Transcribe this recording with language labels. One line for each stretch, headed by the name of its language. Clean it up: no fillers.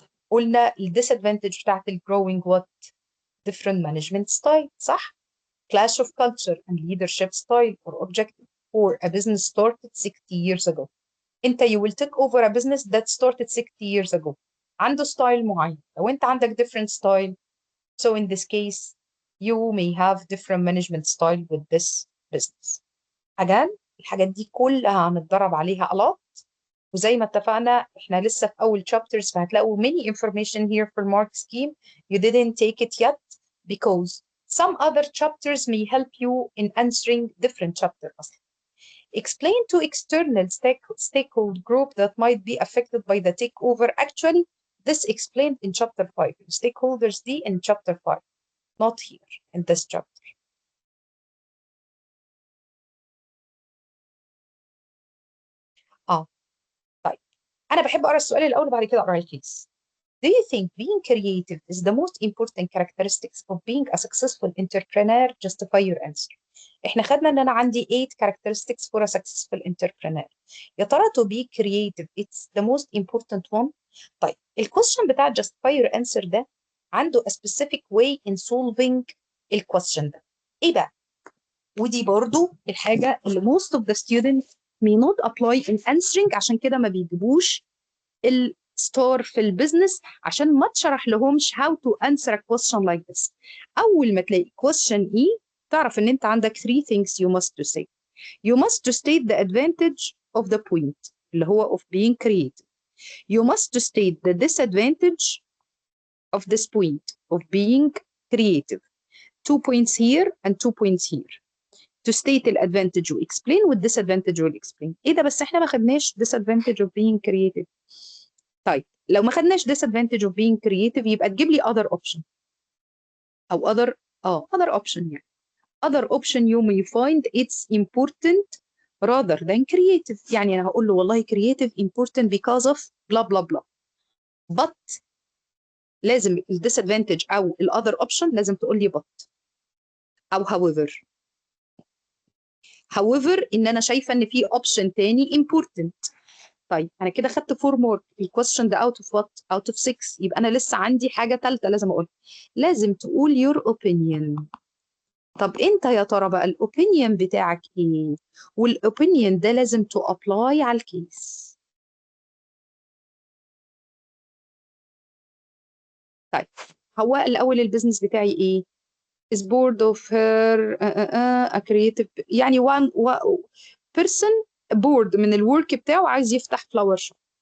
Arabic: قلنا الديسادفانتج بتاعت الجروينج
English: what different management style، صح؟ clash of culture and leadership style or objective or a business started 60 years ago. انت you will take over a business that started 60 years ago عنده style معين. لو انت عندك different style, so in this case you may have different management style with this business.
Arabic: again الحاجات دي كلها هنتدرب عليها
English: a lot.
Arabic: وزي ما اتفقنا احنا لسه في اول chapters،
English: فهتلاقوا many information here for mark scheme you didn't take it yet because some other chapters may help you in answering different chapter اصلا. Explain to external stakeholder group that might be affected by the takeover. Actually, this explained in chapter 5. Stakeholders D in chapter 5, not here in this chapter.
Arabic: اه طيب انا بحب اقرا السؤال الاول وبعد كده اقرا الكيس.
English: Do you think being creative is the most important characteristics of being a successful entrepreneur? Justify your answer.
Arabic: احنا خدنا ان انا عندي 8 characteristics
English: for a successful entrepreneur. يا ترى to be creative it's the most important one؟
Arabic: طيب الكويشن بتاع
English: justify your answer ده عنده a specific way in solving الكويشن ده.
Arabic: ايه بقى؟ ودي برضو الحاجة اللي
English: most of the students may not apply in answering،
Arabic: عشان كده ما بيجيبوش الستار في البيزنس، عشان ما تشرح لهمش
English: how to answer a question like this.
Arabic: أول ما تلاقي
English: question E تعرف إن أنت عندك 3 things you must to say. You must to state the advantage of the point اللي هو of being creative. You must to state the disadvantage of this point of being creative. 2 points here and 2 points here. To state the advantage و explain وال disadvantage will explain.
Arabic: ايه ده بس احنا ما خدناش disadvantage of being creative. طيب لو ما خدناش
English: disadvantage of being creative يبقى تجيب لي other option او other option يعني other option you may find it's important rather than creative.
Arabic: يعني انا هقول له والله
English: creative important because of blah blah blah but
Arabic: لازم ال disadvantage او ال other option لازم تقول لي but او however ان انا شايفه ان في option تاني important. طيب انا كده خدت 4 مارك. الكويستشن ده اوت اوف وات؟ اوت اوف 6. يبقى انا لسه عندي حاجه ثالثه لازم اقولها. لازم تقول
English: your opinion.
Arabic: طب انت يا ترى بقى الاوبينيون بتاعك ايه؟ والاوبينيون ده لازم تو ابلاي على الكيس. طيب هو الاول البيزنس بتاعي ايه؟ is bored of her a creative، يعني
English: one person bored
Arabic: من الورك بتاعه عايز يفتح فلاور شوب.